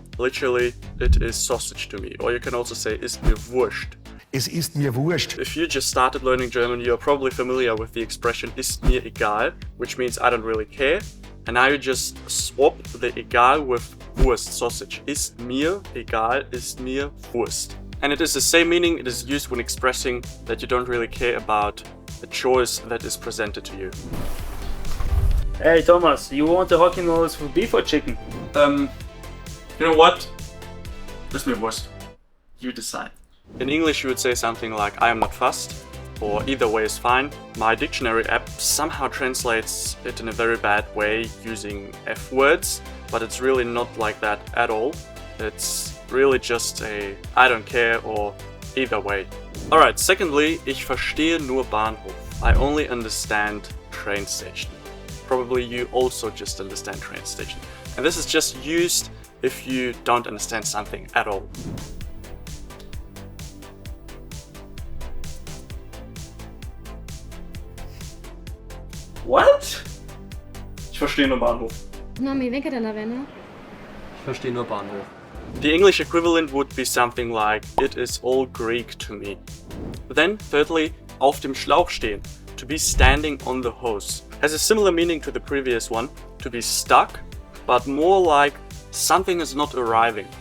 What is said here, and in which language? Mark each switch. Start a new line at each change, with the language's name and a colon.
English: Literally, it is sausage to me, or you can also say
German: ist mir Wurst. Es ist mir wurscht.
English: If you just started learning German, you're probably familiar with the expression
German: ist mir egal,
English: which means I don't really care. And now you just swap the egal with Wurst, sausage.
German: Ist mir egal, ist mir Wurst.
English: And it is the same meaning it is used when expressing that you don't really care about a choice that is presented to you. Hey Thomas, you want the hockey noodles with beef or chicken? You know what?
German: Ist mir Wurst.
English: You decide. In English you would say something like I am not fussed, or either way is fine. My dictionary app somehow translates it in a very bad way using F words, but it's really not like that at all. It's really just a I don't care or either way. Alright, secondly,
German: ich verstehe nur Bahnhof.
English: I only understand train station. Probably you also just understand train station. And this is just used if you don't understand something at all. What?
German: Ich verstehe nur Bahnhof. Tommy, ven que la vena. Ich verstehe nur Bahnhof.
English: The English equivalent would be something like, it is all Greek to me. Then, thirdly,
German: auf dem Schlauch stehen,
English: to be standing on the hose, has a similar meaning to the previous one, to be stuck, but more like something is not arriving.